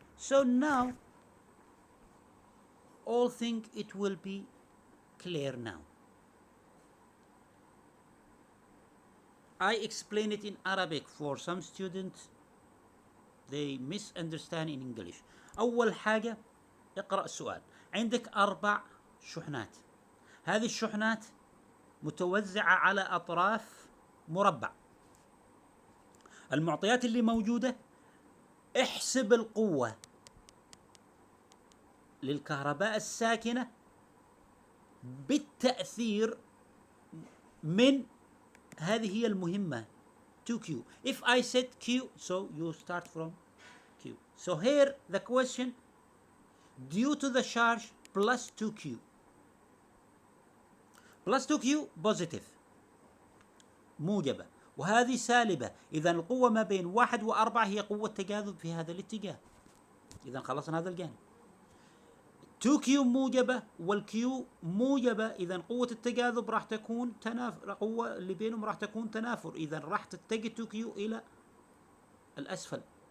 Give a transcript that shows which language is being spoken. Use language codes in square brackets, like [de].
[en] So now all think it will be clear now. I explain it in Arabic for some students, they misunderstand in English. [ar] أول حاجة اقرأ السؤال. عندك 4 شحنات. هذه الشحنات متوزعة على أطراف مربع. المعطيات اللي موجودة، احسب القوة للكهرباء الساكنة بالتأثير من هذه هي المهمة 2Q. [en] If I said Q, so you start from Q. q. So here the question, due to the charge plus 2q. plus 2q positive [ar] موجبة، وهذه سالبة. إذا القوة ما بين 1 و4 هي قوة تجاذب في هذا الاتجاه. إذا خلصنا هذا الجانب. 2q موجبة والكيو موجبة، إذا قوة التجاذب راح تكون تنافر، القوة اللي بينهم راح تكون تنافر، إذا راح تتجه 2q إلى الأسفل.